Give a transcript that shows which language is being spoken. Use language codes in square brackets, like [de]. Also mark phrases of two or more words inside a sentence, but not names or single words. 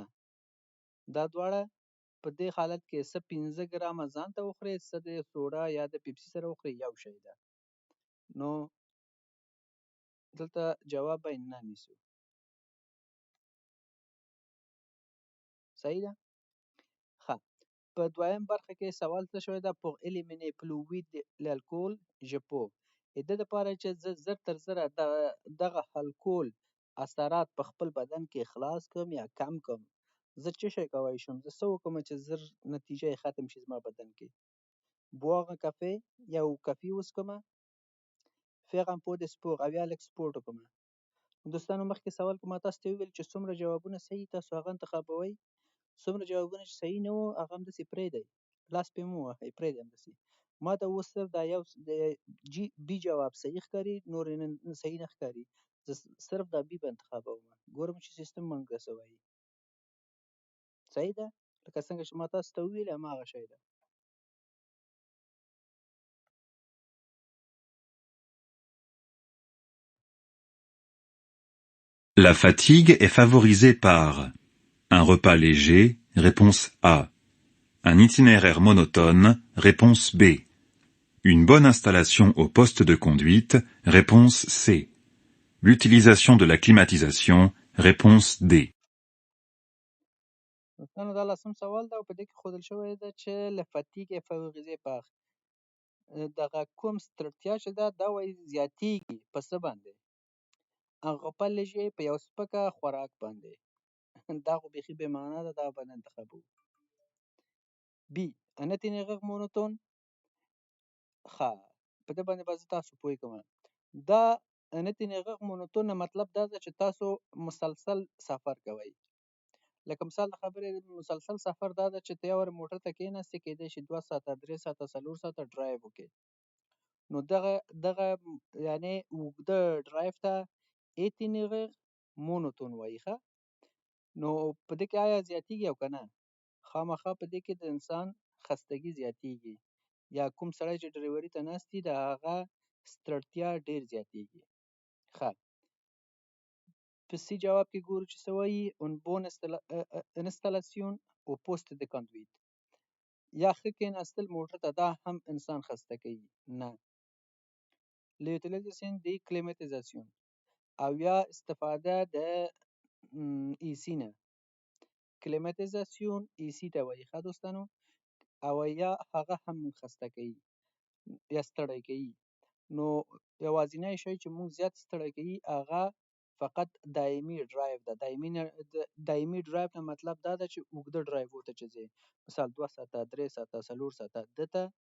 [ps] دا دواړه په دې حالت کې څه 15 ګرامه ځان ته وخورئ څه د سوډا یا د پیپسي سره وخورئ یو شی ده. نو دلته جواب به نه نیسو. صحیح ده؟ ښه. په دویم برخه کې سوال څه شوی ده [fr] pour éliminer plus vite l'alcool je peux [ps] د دې لپاره چې زه زر تر زره دغه الکول اثرات په خپل بدن کې خلاص کړم یا کم کړم زه څه شی کولی شم زه څه وکړم چې زر نتیجه یې ختم شي زما بدن کې [fr] boire un café [ps] یو کافي وڅښم [fr] faire un peu de sport [ps] او یا لږ سپورټ وکړم. دوستانو مخکې سوال کې ما تاسو ته وویل چې څومره جوابونه صحیح تاسو هغه انتخابوئ څومره جوابونه چې صحیح نه وو هغه همداسې پرېږدئ لاس پرې مه وهئ پرېږدئ همداسې. ما ته اوس صرف دا یو د بي جواب صحیح ښکاري نور یې صحیح نه ښکاري زه صرف دا بي به انتخابوم ګورم چې سیستم موږ ته څه وایي. صحیح ده لکه څنګه چې ما تاسو ته وویل هماغه شی ده. [fr] La fatigue est favorisée par un repas léger, réponse A. Un itinéraire monotone, réponse B. Une bonne installation au poste de conduite, réponse C. L'utilisation de la climatisation, réponse D. [ps] دوستانو دا لسم سوال ده او په دې کې ښودل شوی ده چې [fr] la fatigue favorisée [ps] پاخ دغه کوم ستړتیا چې ده دا وایي زیاتیږي په څه باندې [fr] un repas léger [ps] په یو سپکه خوراک باندې دا خو بیخي بې معنا ده دا به نه انتخابوو. بي [fr] un itinéraire monotone [ps] ښه په دې باندې به زه تاسو پوه کوم دا [fr] un itinéraire monotone [ps] مطلب دا ده چې تاسو مسلسل سفر کوئ لکه مثال د خبرې مسلسل سفر دا ده چې ته یو موټر ته کېناستې کېدای شي 2 ساعته 3 ساعته 4 ساعته ډرایو وکړې نو دغه یعنی اوږده ډرایو ته [fr] itinéraire monotone [ps] وایي ښه نو په دې کې آیا زیاتیږي او که نه خامخا په دې کې د انسان خستګي زیاتیږي یا کوم سړی چې ډریوري ته ناست وي د هغه ستړتیا ډېر زیاتیږي. ښه په سی جواب کې ګورو چې څه وایي [fr] un bon installation au poste de conduite [ps] یا ښه کېناستل موټر ته دا هم انسان خسته کوي نه [fr] l'utilisation de climatisation [ps] او یا استفاده د ایسی نه کلیماتیزاسیون ایسی ته وایي ښه دوستانو او یا هغه هم خسته کوي یا ستړی کوي نو یوازینی شی چې موږ زیات ستړی کوي هغه فقط دایمي ډرایو ده دایمي ډرایو نه مطلب دا ده چې اوږده ډرایو ته چې ځې مثال 2 ساعته 3 ساعته 4 ساعته دته